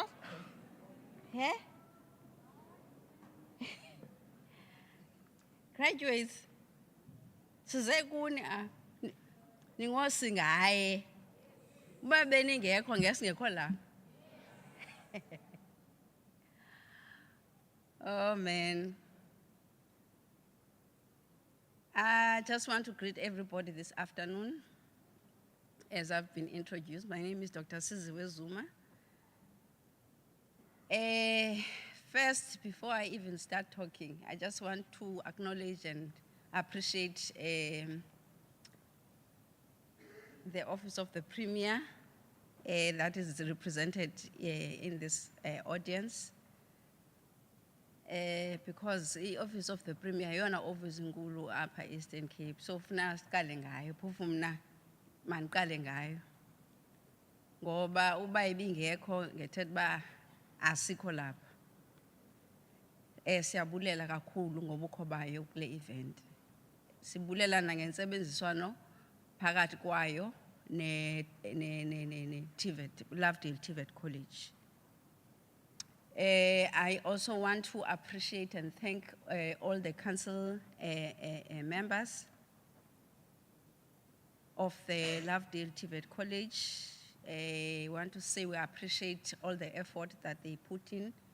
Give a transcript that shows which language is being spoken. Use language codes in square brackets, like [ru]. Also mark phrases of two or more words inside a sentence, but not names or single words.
[en] He? Graduates. [xh] Size kuni ningosingaye. Uba beningekho ngesingekho la. [en] Oh man. I just want to greet everybody this afternoon. As I've been introduced, my name is Dr. Siziwe Zuma. First, before I even start talking, I just want to acknowledge and appreciate the Office of the Premier that is represented in this audience. Because the Office of the Premier, [xh] yona office nkulu apha Eastern Cape, so funa siqale ngayo, phofu mna maniqale ngayo. Ngoba uba ibingekho ngethetha ba asikho lapha. Siyabulela kakhulu ngobukho bayo kule event. Sibulela nangentsebenziswano phakathi kwayo ne TVET, Lovedale TVET College. [en] I also want to appreciate and thank all the council members of the Lovedale TVET College. I want to say we appreciate all the effort that they put in.